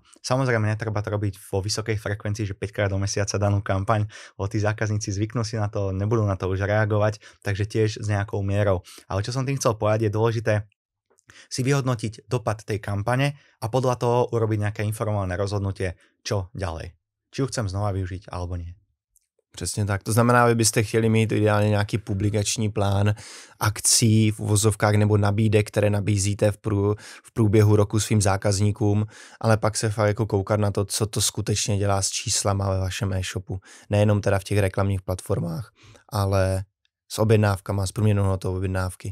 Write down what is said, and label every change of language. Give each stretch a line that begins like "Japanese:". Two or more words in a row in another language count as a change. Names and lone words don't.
Slovak: Samozrejme, netreba to robiť vo vysokej frekvencii, že 5 krát do mesiaca danú kampaň, lebo tí zákazníci zvyknú si na to, nebudú na to už reagovať, takže tiež s nejakou mierou. Ale čo som tým chcel povedať, je dôležité si vyhodnotiť dopad tej kampane a podľa toho urobiť nejaké informované rozhodnutie, čo ďalej. Či ju chcem znova využiť, alebo nie.
Czech: Přesně tak. To znamená, vy byste chtěli mít ideálně nějaký publikační plán akcí v uvozovkách nebo nabídek, které nabízíte v průběhu roku svým zákazníkům, ale pak se fakt jako koukat na to, co to skutečně dělá s číslama ve vašem e-shopu. Nejenom teda v těch reklamních platformách, ale s objednávkama, s průměrnou hodnotou objednávky.